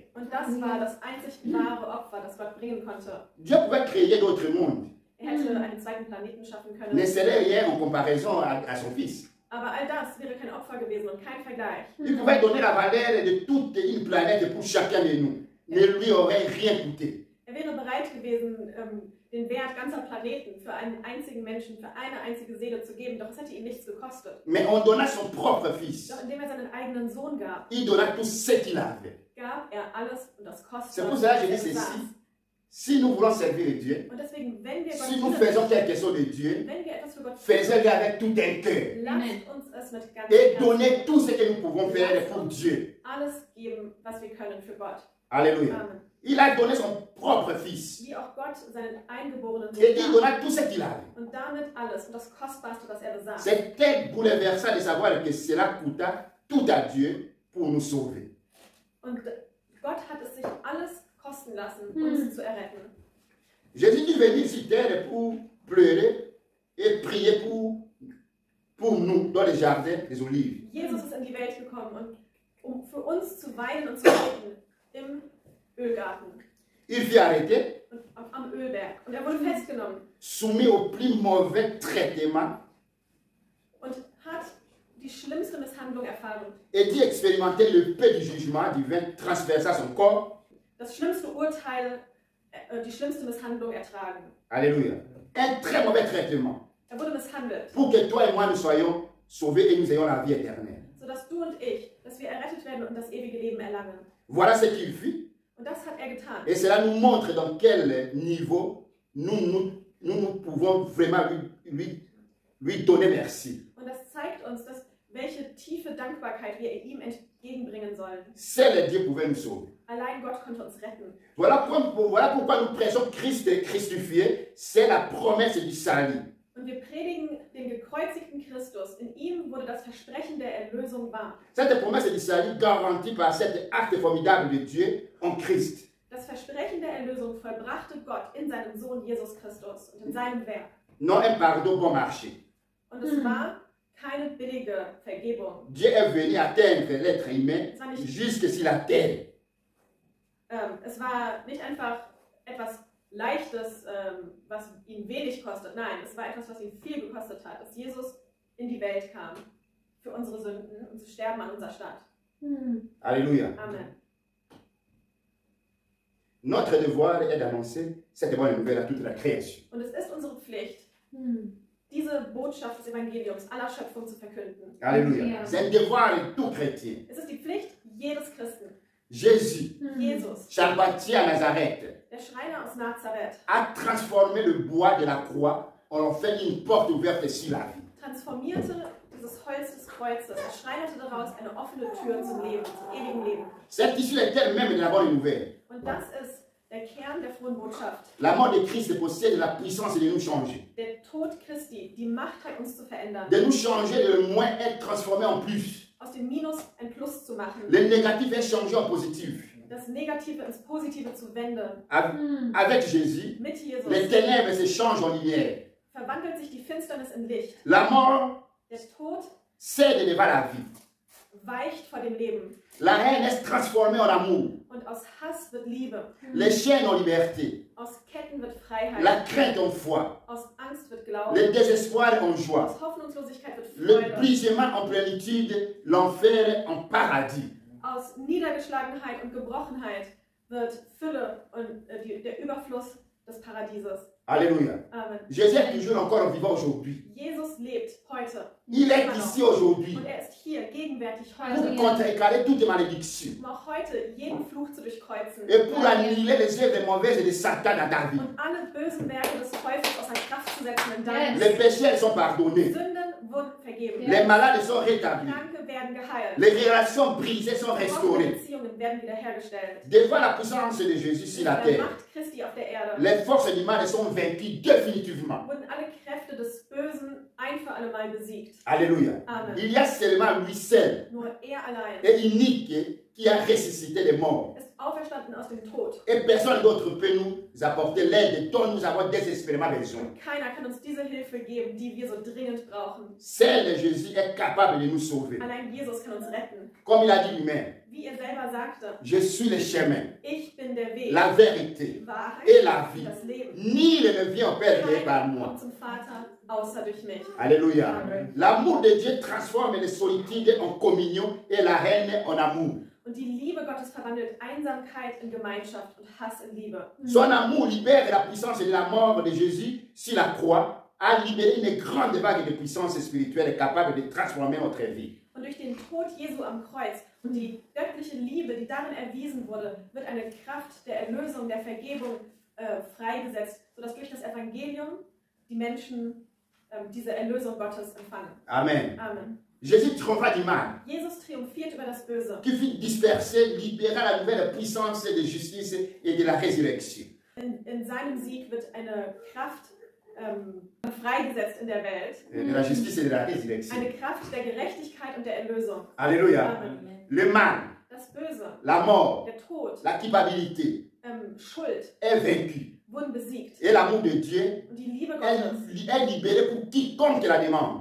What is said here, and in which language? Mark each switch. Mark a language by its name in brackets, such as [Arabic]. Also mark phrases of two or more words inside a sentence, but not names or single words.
[German] Und das war das einzig wahre Opfer, das Gott bringen konnte. [French] Dieu pouvait créer d'autres mondes. [German] Er hätte einen zweiten Planeten schaffen [French] Ne [German] können. [French] serait rien en comparaison à son Fils. [German] Aber all das wäre kein Opfer gewesen und kein Vergleich. [French] Il pouvait donner la valeur de toute une planète pour chacun de nous. Ne lui aurait rien coûté. [German] Er wäre bereit gewesen, den Wert ganzer Planeten für einen einzigen Menschen, für eine einzige Seele zu geben, doch es hätte ihm nichts gekostet. [French] Mais on donna son propre Fils. [German] Doch indem er seinen eigenen Sohn gab, [French] Il donna tout ce qu'il avait. [German] gab er alles und das [French] C'est pour [German] Kostbarste, [French] ça que je [German] das [French] dis [German] er [French] ceci. [German] besaß. [French] Si nous voulons servir Dieu, [German] Und deswegen, wenn wir Gott [French] si nous [German] dienen, [French] faisons quelque chose de Dieu, [German] wenn wir etwas für Gott tun, [French] faisons-le avec tout un cœur. [German] lasst uns es mit ganzem [French] Et [German] Herzen [French] donnez tout ce que nous pouvons faire pour Dieu. [German] alles geben, was wir können für Gott. [French] Alléluia. [German] Amen. [French] Il a donné son propre Fils. [German] Wie auch Gott seinen eingeborenen Sohn [French] Et il [German] gab. [French] donna tout ce qu'il avait. [German] Und damit alles und das Kostbarste, das er besaß. [French] C'était bouleversant de savoir que cela coûta tout à Dieu pour nous sauver. [German] Und Gott hat es sich alles kosten lassen, uns zu erretten. [French] Jésus est venu sur terre pour pleurer et prier pour nous dans les jardins des Olives. [German] Jesus ist in die Welt gekommen, um für uns zu weinen und zu beten im Ölgarten [French] Il fut arrêté, [German] und am Ölberg. Und er wurde festgenommen [French] soumis au plus mauvais traitement [German] und hat die schlimmste Misshandlung erfahren. [French] et dut expérimenter le peu du jugement divin transversant son corps. [German] Das schlimmste Urteil, die schlimmste Misshandlung ertragen. [French] Alléluia. Un très mauvais traitement [German] Er wurde misshandelt, [French] pour que toi et moi nous soyons sauvés et nous ayons la vie éternelle. [German] sodass du und ich, dass wir errettet werden und das ewige Leben erlangen. [French] Voilà ce qu'il fit. [German] Und das hat er getan. [French] Et cela nous montre dans quel niveau nous pouvons vraiment lui donner merci. [German] Und das zeigt uns, welche tiefe Dankbarkeit wir ihm entgegenbringen sollen. [French] Seul Dieu pouvait nous sauver. [German] Allein Gott konnte uns retten. [French] Voilà pourquoi nous prêchons Christ crucifié. C'est la promesse du salut. [German] Und wir predigen den gekreuzigten Christus. In ihm wurde das Versprechen der Erlösung wahr. [French] Cette promesse du salut garantie par cet acte formidable de Dieu en Christ. [German] Das Versprechen der Erlösung vollbrachte Gott in seinem Sohn Jesus Christus und in seinem Werk. [French] Non un pardon bon marché. [German] Und es war keine billige Vergebung. [French] Dieu est venu atteindre l'être humain jusque sur la terre. [German] Es war nicht einfach etwas Leichtes, was ihn wenig kostet. Nein, es war etwas, was ihn viel gekostet hat, dass Jesus in die Welt kam für unsere Sünden und zu sterben an unserer Stadt. [French] Alléluia. [German] Amen. [French] Notre devoir est d'annoncer cette bonne nouvelle à toute la création. [German] Und es ist unsere Pflicht, diese Botschaft des Evangeliums aller Schöpfung zu verkünden. [French] Alléluia. C'est un devoir de tout chrétien. [German] Es ist die Pflicht jedes Christen. [French] Jésus, [German] Jesus, [French] charpentier à Nazareth, [German] der Schreiner aus Nazareth, [French] a transformé le bois de la croix en fait une porte ouverte sur la vie. [German] transformierte dieses Holz des Kreuzes, er schreinerte daraus eine offene Tür zum Leben, zum ewigen Leben. [French] C'est ici le terme même de la bonne nouvelle. [German] Und das ist der Kern der frohen Botschaft. [French] La mort de Christ possède la puissance de nous changer. [German] Der Tod Christi, die Macht hat, uns zu verändern. [French] De nous changer, de le moins être transformé en plus. [German] Aus dem Minus ein Plus zu machen. [French] Le négatif est changé en positif. [German] Das Negative ins Positive zu wenden. [French] Avec Jésus, [German] Mit Jesus [French] les ténèbres se changent en lumière. [German] verwandelt sich die Finsternis in Licht. [French] La mort [German] Der Tod [French] cède devant la vie. [German] weicht vor dem Leben. [French] La haine est transformée en amour. [German] Und aus Hass wird Liebe. [French] Les chaînes en liberté. [German] Aus Ketten wird Freiheit. [French] La crainte en foi. [German] Aus Angst wird Glauben. [French] Le désespoir en joie. [German] Aus Hoffnungslosigkeit wird [French] Le [German] Freude. [French] brisement en plénitude, l'enfer en paradis. [German] Aus Niedergeschlagenheit und Gebrochenheit wird Fülle und der Überfluss des Paradieses. [French] Alléluia. [German] Amen. [French] Jésus est toujours encore vivant aujourd'hui. [German] Jesus lebt heute. [French] Il est [German] Immer noch. [French] ici aujourd'hui [German] Und er ist hier, gegenwärtig [French] pour [German] heute. [French] contrecarrer toute malédiction [German] Um auch heute jeden Fluch zu durchkreuzen. [French] et pour annihiler les œuvres mauvaises de Satan dans ta vie. [German] Und alle bösen Werke des Teufels außer Kraft zu setzen in deinem [French] Les péchés elles sont pardonnés. [German] Sünden wurden vergeben. [French] Les malades sont rétablis. [German] Kranke werden geheilt. [French] Les relations brisées sont [German] Gebrochene [French] restaurées. [German] Beziehungen werden wiederhergestellt. [French] Devant la puissance de Jésus sur la [German] Der [French] terre, [German] Macht Christi auf der Erde [French] les forces du mal sont vaincues définitivement. [German] wurden alle Kräfte des Bösen ein für alle Mal besiegt. [French] Alléluia. [German] Amen. [French] Il y a seulement lui seul [German] Nur er allein [French] et unique qui a ressuscité les morts. [German] ist auferstanden aus dem Tod. [French] Et personne d'autre peut nous apporter l'aide dont nous avons désespérément besoin. [German] Und keiner kann uns diese Hilfe geben, die wir so dringend brauchen. [French] Seul Jésus est capable de nous sauver. [German] Allein Jesus kann uns retten. [French] Comme il a dit lui-même, [German] Wie er selber sagte, [French] je suis le chemin, [German] ich bin der Weg, [French] la vérité [German] die Wahrheit [French] et la vie. [German] und das Leben. [French] Nul ne vient au Père que par [German] Keiner [French] moi. [German] kommt zum Vater, außer durch mich. [French] Alléluia. [German] Amen. [French] L'amour de Dieu transforme les solitudes en communion et la haine en amour. [German] Und die Liebe Gottes verwandelt Einsamkeit in Gemeinschaft und Hass in Liebe. [French] Son amour libère la puissance de la mort de Jésus sur la croix, a libéré une grande vague de puissance spirituelle capable de transformer notre vie. [German] Und durch den Tod Jesu am Kreuz und die göttliche Liebe, die darin erwiesen wurde, wird eine Kraft der Erlösung, der Vergebung freigesetzt, sodass durch das Evangelium die Menschen diese Erlösung Gottes empfangen. [French] Amen. [German] Amen. [French] Jésus triompha du mal, [German] Jesus triumphiert über das Böse. [French] qui fut dispersé, libéra la nouvelle puissance de justice et de la résurrection. [German] In seinem Sieg wird eine Kraft freigesetzt in der Welt. [French] De la justice et de la résurrection. [German] Eine Kraft der Gerechtigkeit und der Erlösung. [French] Alléluia. [German] Amen. [French] Le mal, [German] Das Böse, [French] la mort, [German] der Tod, [French] la culpabilité [German] Schuld [French] est vaincue. [German] wurden besiegt. [French] Et l'amour de Dieu [German] Und die Liebe Gottes [French] est libéré pour quiconque la demande.